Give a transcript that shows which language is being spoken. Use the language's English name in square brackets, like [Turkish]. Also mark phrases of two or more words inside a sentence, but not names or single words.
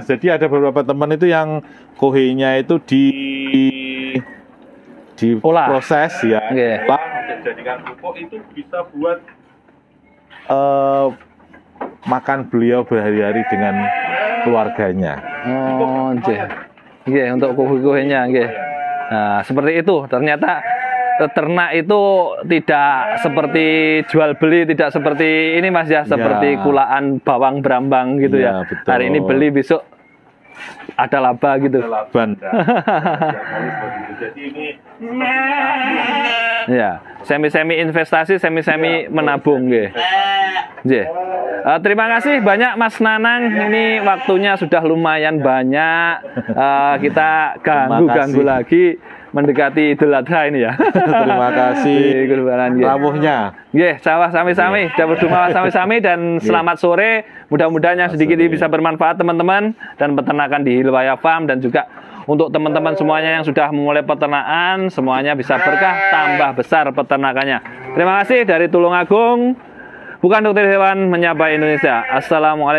[Indonesian] Jadi ada beberapa teman itu yang kohenya itu proses ya, dijadikan pupuk, itu bisa buat makan beliau berhari-hari dengan keluarganya. Oh, nggih, untuk kohenya nggih. Nah, seperti itu. Ternyata ternak itu tidak seperti jual beli, tidak seperti ini Mas ya, seperti kulaan bawang berambang gitu ya. Betul. Hari ini beli, besok ada laba gitu. Ada laba. Jadi ini ya, semi-semi investasi, semi-semi menabung nggih. Nggih. Terima kasih banyak Mas Nanang. Ini waktunya sudah lumayan banyak. Kita ganggu lagi mendekati Idul Adha ini ya. Terima kasih. Rawuhnya. [Javanese] Nggih, sawah sami-sami, dapur rumah sami-sami, [Indonesian] dan selamat sore. Mudah-mudahan yang sedikit ini bisa bermanfaat teman-teman dan peternakan di Hilwaya Farm, dan juga untuk teman-teman semuanya yang sudah memulai peternakan, semuanya bisa berkah, tambah besar peternakannya. Terima kasih dari Tulungagung. Bukan Dokter Hewan menyapa Indonesia.